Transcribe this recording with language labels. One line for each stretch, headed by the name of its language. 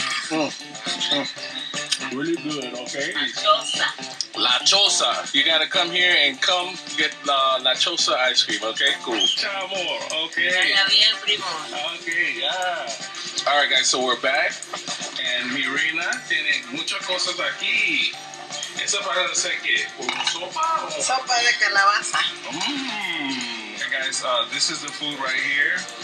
English: Really good, okay? La Chosa. You gotta come here and come get La Chosa ice cream, okay? Cool.
Italian: Ciao, amor,
English: okay? Okay, yeah. All right, guys, so we're back.
Spanish: And mi reina tiene muchas cosas aquí. Esa parece que sopa. Sopa de calabaza.
English: Hey guys, this is the food right here.